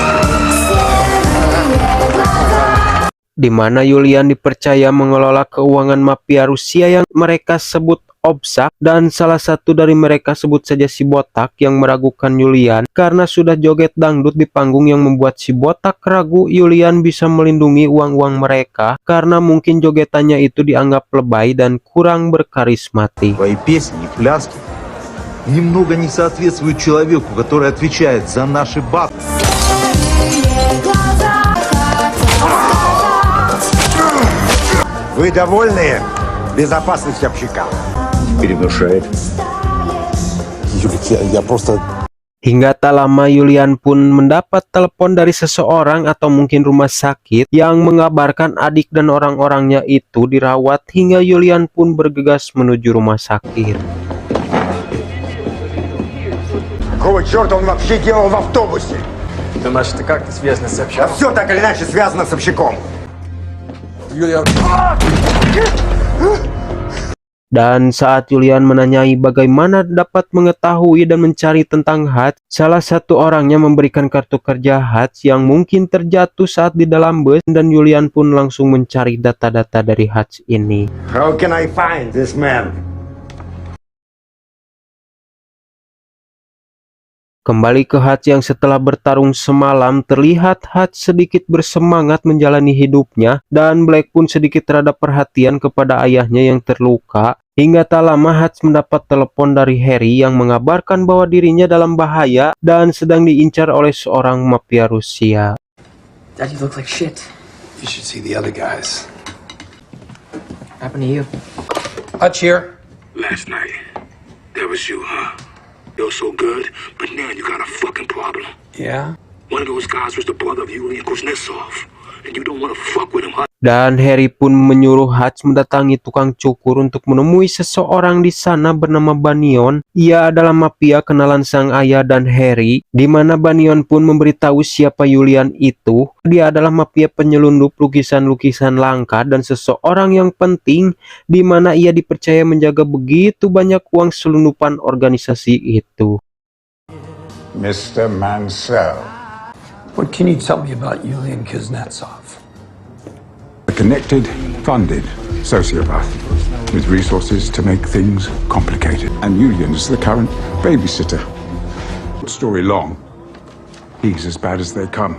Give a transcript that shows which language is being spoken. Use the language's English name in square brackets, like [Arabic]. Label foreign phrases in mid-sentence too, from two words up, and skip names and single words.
[Indonesian] Di mana Julian dipercaya mengelola keuangan mafia Rusia yang mereka sebut Obsak, dan salah satu dari mereka sebut saja si botak yang meragukan Julian karena sudah joget dangdut di panggung yang membuat si botak ragu Julian bisa melindungi uang-uang mereka karena mungkin jogetannya itu dianggap lebay dan kurang berkarismatik. [Russian] Твои песни и пляски немного не соответствуют человеку, который отвечает за наши бабки. Вы довольны безопасностью общака? Перенушает. Юлик, я просто... [Indonesian] Hingga tak lama Julian pun mendapat telepon dari seseorang atau mungkin rumah sakit yang mengabarkan adik dan orang-orangnya itu dirawat, hingga Julian pun bergegas menuju rumah sakit. [Russian] Какого черта он вообще делал в автобусе? Думаешь, это как-то связано с Да общаком? все так или иначе связано с общаком. Юлия... [Indonesian] Dan saat Julian menanyai bagaimana dapat mengetahui dan mencari tentang Hutch, salah satu orangnya memberikan kartu kerja Hutch yang mungkin terjatuh saat di dalam bus, dan Julian pun langsung mencari data-data dari Hutch ini. [English] How can I find this man? [Indonesian] Kembali ke Hutch yang setelah bertarung semalam, terlihat Hutch sedikit bersemangat menjalani hidupnya, dan Black pun sedikit rada perhatian kepada ayahnya yang terluka. Hingga tak lama Hutch mendapat telepon dari Harry yang mengabarkan bahwa dirinya dalam bahaya dan sedang diincar oleh seorang mafia Rusia. [English] Daddy looked like shit. You should see the other guys. What happened to you? Hutch here. Last night, that was you, huh? You're so good, but now you got a fucking problem. Yeah? One of those guys was the brother of Yulian Kuznetsov, and you don't want to fuck with him, huh? [Indonesian] Dan Harry pun menyuruh Hutch mendatangi tukang cukur untuk menemui seseorang di sana bernama Banyon. Ia adalah mafia kenalan sang ayah dan Harry, di mana Banyon pun memberitahu siapa Julian itu. Dia adalah mafia penyelundup lukisan-lukisan langka dan seseorang yang penting, di mana ia dipercaya menjaga begitu banyak uang selundupan organisasi itu. [English] Mr. Mansell. What can you tell me about Yulian Kuznetsov? A connected, funded sociopath with resources to make things complicated. And Julian's the current babysitter. Story long, he's as bad as they come.